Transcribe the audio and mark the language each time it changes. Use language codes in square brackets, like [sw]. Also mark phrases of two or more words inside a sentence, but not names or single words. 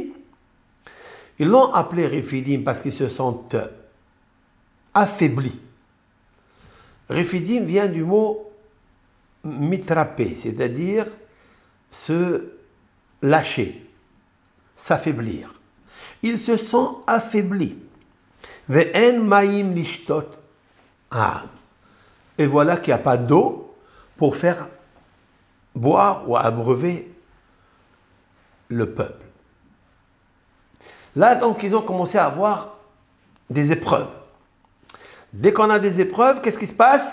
[fr] Ils l'ont appelé Rephidim parce qu'ils se sentent affaiblis. Rephidim vient du mot mitrapé, c'est-à-dire se lâcher, s'affaiblir. Ils se sont affaiblis. [he] ואין מים לשתות. [fr] Et voilà qu'il n'y a pas d'eau pour faire boire ou abreuver le peuple. Là, donc, ils ont commencé à avoir des épreuves. Dès qu'on a des épreuves, qu'est-ce qui se passe?